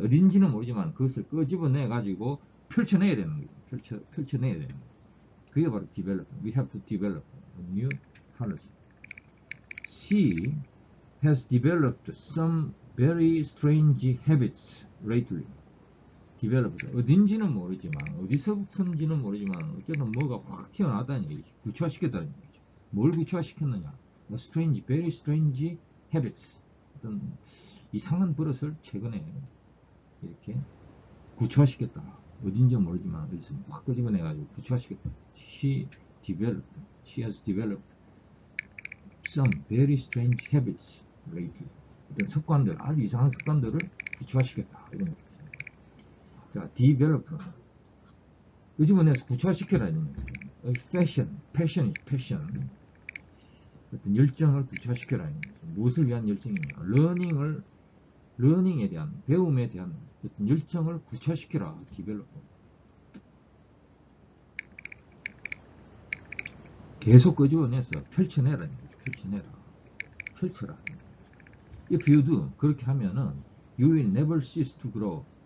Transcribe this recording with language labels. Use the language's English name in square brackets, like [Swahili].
[Korean] 어딘지는 모르지만 그것을 끄집어내 가지고 펼쳐내야 되는 거죠. 펼쳐내야 되는 거죠. 그게 바로 develop. [English] We have to develop a new policy. She has developed some very strange habits lately. developed. [Korean] 어딘지는 모르지만, 어디서부터인지는 모르지만, 어쨌든 뭐가 확 튀어나왔다는 얘기죠. 구체화시켰다는 얘기죠. 뭘 구체화시켰느냐? [English] strange, very strange habits. [Korean] 어떤 이상한 버릇을 최근에 이렇게 구체화시켰다. 어딘지 모르지만 어디서 확 끄집어내가지고 구체화시켰다. [English] She has developed some very strange habits lately. [Korean] 어떤 습관들, 아주 이상한 습관들을 구체화시켰다. 이런 거죠. 자, develop. 끄집어내서 구체화시켜라는 거죠. [English] passion. [Korean] 어떤 열정을 구체화시켜라는 거죠. 무엇을 위한 열정이냐? 러닝에 대한, 배움에 대한 어떤 열정을 구체화시켜라. [English] develop. [Korean] 계속 끄집어내서 펼쳐내라는 거죠. 펼쳐라. [English] If you do, [Korean] 그렇게 하면은 [English] you will never cease to grow.